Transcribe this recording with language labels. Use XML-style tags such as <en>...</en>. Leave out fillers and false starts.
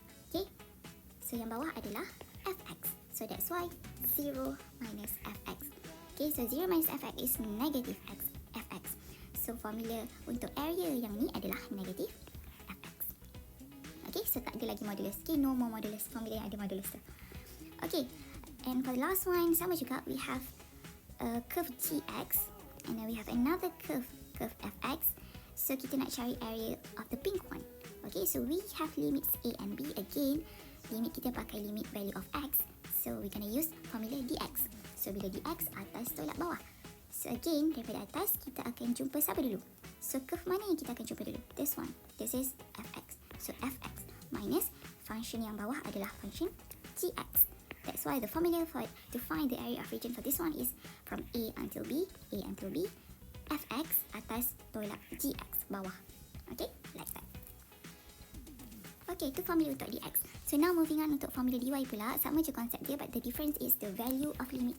<en>Okay, so</en> <ms>yang bawah adalah</ms> <en>fx. So that's why 0 minus fx. Okay, so 0 minus fx is negative fx. So formula</en> <ms>untuk area yang ni adalah</ms> <en>negative fx.</en> <ms>Okay, so tak ada lagi modulus.</ms> <en>Okay, no more modulus.</en> <ms>Formula yang ada modulus tu.</ms> <en>Okay, and for the last one,</en> <ms>sama juga,</ms> <en>we have a curve gx, and then we have another curve fx. So</en> <ms>kita nak cari</ms> <en>area of the pink one. Okay, so we have limits a and b. Again, limit</en> <ms>kita pakai</ms> <en>limit value of x. So we're gonna use formula dx.</en> <ms>So bila dx atas tolak bawah.</ms> <en>So again,</en> <ms>daripada atas kita akan jumpa siapa dulu?</ms> <en>So curve</en> <ms>mana yang kita akan jumpa dulu?</ms> <en>This one. This is fx. So fx minus function</en> <ms>yang bawah adalah</ms> <en>function gx. That's why the formula to find the area of region for this one is from a until b, fx</en> <ms>atas tolak</ms> <en>gx</en> <ms>bawah.</ms> <en>Okay, like that. Okay,</en> <ms>itu formula untuk</ms> <en>dx. So now moving on</en> <ms>untuk formula dy pula, sama je konsep dia,</ms> <en>but the difference is the value of limit.</en>